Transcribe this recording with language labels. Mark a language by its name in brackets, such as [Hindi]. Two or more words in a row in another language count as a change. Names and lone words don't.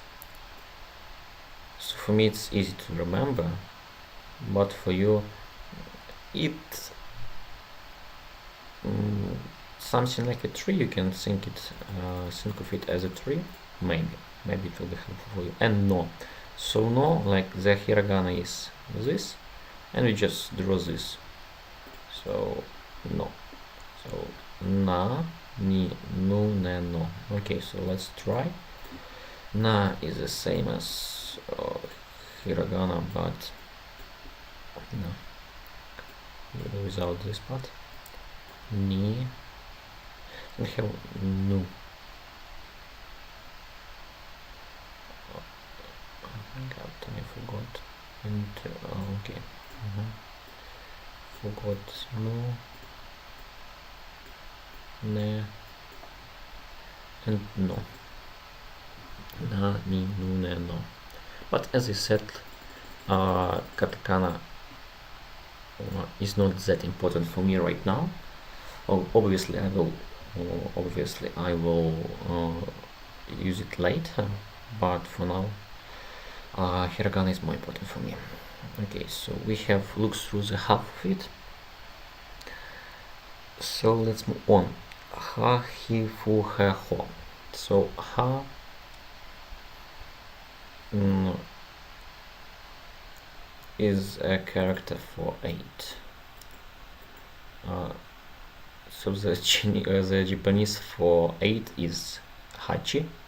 [English] So for me it's easy to remember, but for you it something like a tree. You can think of it as a tree. Maybe it will be helpful for you. And no. So no, like the hiragana is this, and we just draw this. [Japanese] So no. So na, ni, nu, ne, no. [English] Okay, so let's try. Na is the same as hiragana, but no, without this part. Ni. We have nu. Oh my god, I forgot. And okay. Forgot [Japanese] nu, ne, [English] and no. [Japanese] Na, ni, nu, ne, no. [English] But as I said, katakana is not that important for me right now. obviously I will use it later, but for now hiragana is more important for me. Okay, so we have looked through the half of it, so let's move on. [Japanese] Ha, he, fu, he, ho. [English] So ha is a character for 8. So the Japanese for 8 is hachi.